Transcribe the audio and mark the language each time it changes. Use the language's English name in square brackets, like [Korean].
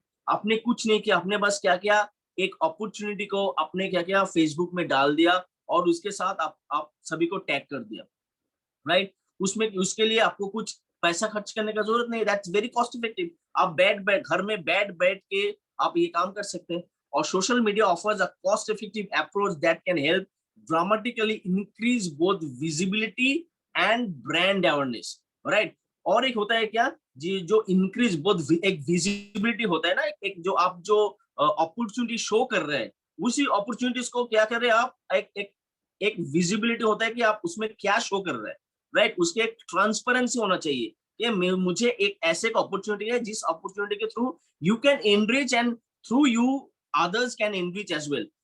[Hindi] आपने कुछ नहीं किया, आपने बस क्या किया, एक अपॉर्चुनिटी को आपने क्या किया, फेसबुक में डाल दिया और उसके साथ आप सभी को टैग कर दिया, राइट। उसके लिए आपको कुछ पैसा खर्च करने का जरूरत नहीं, [English] That's very cost effective. [Hindi] आप घर में बैठ के आप ये काम कर सकते हैं। और [English] Social media offers a cost effective approach that can help dramatically increase both visibility and brand awareness, right? [Hindi] और एक होता है क्या जी, जो इंक्रीज बोथ, एक विजिबिलिटी होता है ना, एक जो आप जो अपॉर्चुनिटी शो कर रहे हैं, उसी अपॉर्चुनिटीज को क्या कर रहे हैं आप, एक विजिबिलिटी होता है कि आप उसमें क्या शो कर रहे हैं, राइट? उसके एक ट्रांसपेरेंसी होना चाहिए कि मुझे एक ऐसे अपॉर्चुनिटी है जिस अपॉर्चुनिटी के [English] Through you can enrich and through you others can enrich as well.